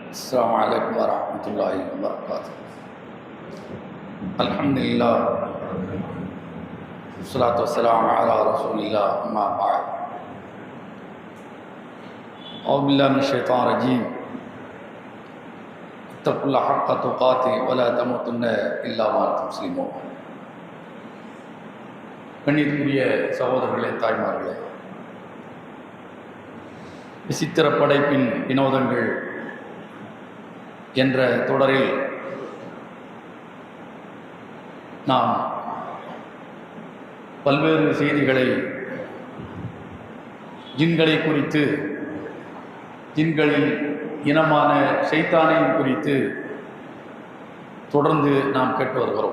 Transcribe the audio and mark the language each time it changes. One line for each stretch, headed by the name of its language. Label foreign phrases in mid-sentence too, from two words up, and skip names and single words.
Arabic: السلام عليكم ورحمة الله وبركاته. الحمد لله والصلاة والسلام على رسول الله أما بعد. أعوذ بالله من الشيطان الرجيم. اتقوا الله حق تقاته ولا تموتن إلا وأنتم مسلمون.
Tamil: கண்ணியத்துக்குரிய சகோதரர்களே, தாய்மார்களே, விசித்திர படைப்பின் வினோதங்கள் என்ற தொடரில் நாம் பல்வேறு செய்திகளை ஜின்களை குறித்து, ஜின்களின் இனமான ஷைத்தானையும் குறித்து தொடர்ந்து நாம் கேட்டு வருகிறோம்.